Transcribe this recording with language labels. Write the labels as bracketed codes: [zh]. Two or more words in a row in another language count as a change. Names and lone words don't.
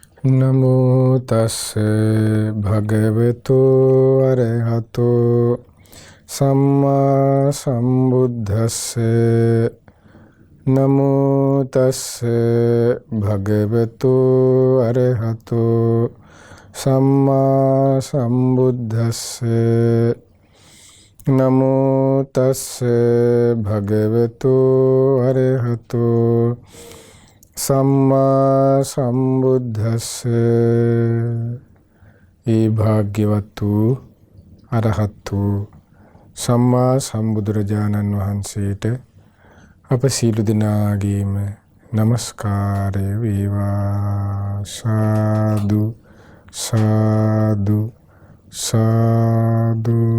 [pi] නමෝ තස්ස භගවතු අරහතෝ සම්මා සම්බුද්දස්ස නමෝ තස්ස භගවතු අරහතෝ සම්මා සම්බුද්දස්ස නමෝ තස්ස භගවතු අරහතෝ සම්මා සම්බුද්දස්ස. [si] ඒ භාග්‍යවත් වූ අරහත් වූ සම්මා සම්බුදුරජාණන් වහන්සේට අප සියලු දෙනාගේම නමස්කාරය වේවා. සාදු සාදු සාදු.